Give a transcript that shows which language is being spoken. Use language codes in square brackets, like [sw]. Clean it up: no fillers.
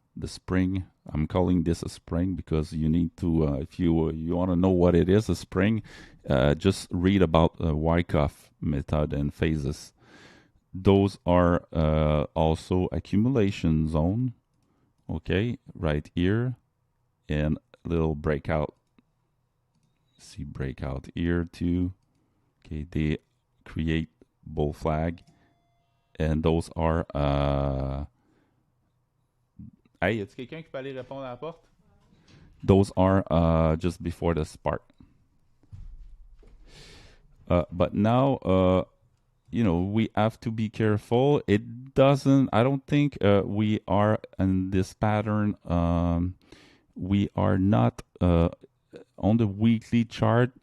[en] The spring, I'm calling this a spring because you need to, if you want to know what it is, a spring, just read about Wyckoff method and phases. Those are also accumulation zone, okay, right here, and little breakout. See breakout here too. Okay, they create bull flag, and those are [fr] hey, y a-t-il quelqu'un qui peut aller répondre à la porte? [en] Those are just before the spark. But now, you know, we have to be careful. It doesn't, I don't think we are in this pattern. We are not on the weekly chart.